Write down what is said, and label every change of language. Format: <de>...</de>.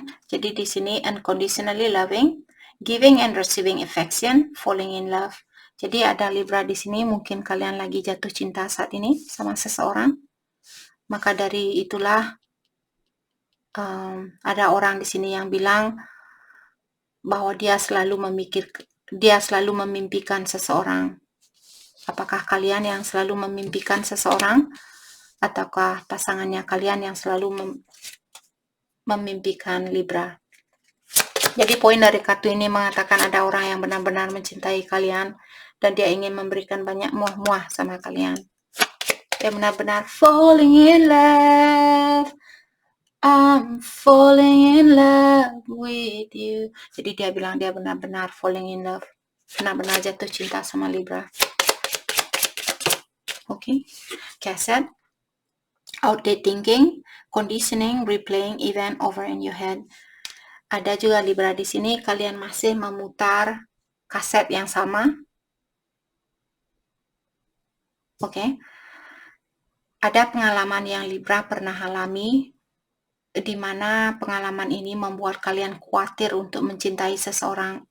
<id>Jadi di sini</id> <en>unconditionally loving, giving and receiving affection, falling in love.</en> <id>Jadi ada Libra di sini, mungkin kalian lagi jatuh cinta saat ini sama seseorang. Maka dari itulah ada orang di sini yang bilang bahwa dia selalu memimpikan seseorang. Apakah kalian yang selalu memimpikan seseorang, ataukah pasangannya kalian yang selalu memimpikan Libra? Jadi poin dari kartu ini mengatakan ada orang yang benar-benar mencintai kalian dan dia ingin memberikan banyak muah-muah sama kalian. Dia benar-benar</id> <en>falling in love. I'm falling in love with you.</en> <id>Jadi dia bilang dia benar-benar</id> <en>falling in love.</en> <id>Benar-benar jatuh cinta sama Libra.</id> <en>Okay. Cassette. Outdated thinking, conditioning, replaying event over in your head.</en> <id>Ada juga Libra di sini, kalian masih memutar kaset yang sama. Oke. Ada pengalaman yang Libra pernah alami, di mana pengalaman ini membuat kalian khawatir untuk mencintai seseorang.</id>